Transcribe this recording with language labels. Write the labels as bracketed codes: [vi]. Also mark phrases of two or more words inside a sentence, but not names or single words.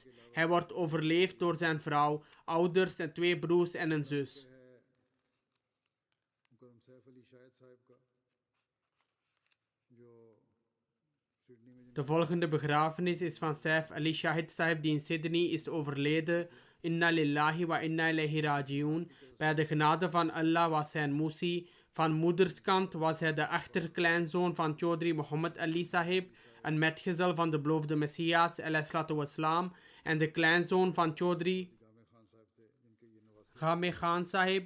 [nl] Hij wordt overleefd door zijn vrouw, ouders en 2 broers en een zus. De volgende begrafenis is van Saif Ali Shahid Sahib die in Sydney is overleden. [ar] إنا لله وإنا إليه راجعون. [nl] Bij de genade van Allah was hij een Musi. Van moederskant was hij de achterkleinzoon van Chaudhry Muhammad Ali Sahib, een metgezel van de beloofde Messias ﷺ, en de kleinzoon van Chaudhry Ghame Khan Sahib.